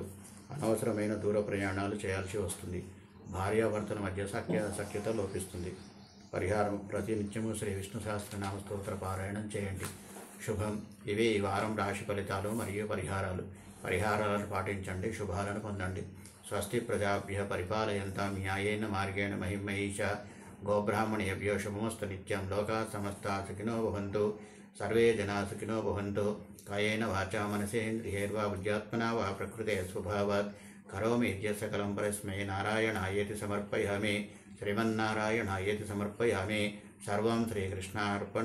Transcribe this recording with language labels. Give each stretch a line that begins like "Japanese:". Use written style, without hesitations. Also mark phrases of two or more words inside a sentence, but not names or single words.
Telugu: అనవసరమైన దూర ప్రయాణాలు చేయాల్సి వస్తుంది. భార్యాభర్తల మధ్య సఖ్యత లోపిస్తుంది. పరిహారం: ప్రతినిత్యము శ్రీ విష్ణు సహస్రనామ స్తోత్ర పారాయణం చేయండి. శుభం. ఇవి ఈ వారం రాశి ఫలితాలు మరియు పరిహారాలను పాటించండి. శుభాలను పొందండి.
Sanskrit: స్వస్తి ప్రజాభ్య పరిపాలయంతాం న్యాయేన మార్గేణ మహిమహీష గోబ్రాహ్మణేభ్యో శుభమస్తు నిత్యం. లోకా సమస్తా సుఖినో భవంతు. సర్వే జనా సుఖినో భవంతు. కాయేన వాచా మనసేంద్రియైర్వా బుద్ధ్యాత్మనా వా ప్రకృతే స్వభావాత్ కరోమి సకలం పరస్మై నారాయణాయేతి సమర్పయామి. శ్రీమన్నారాయణాయేతి సమర్పయామి. సర్వం శ్రీకృష్ణార్పణమస్తు.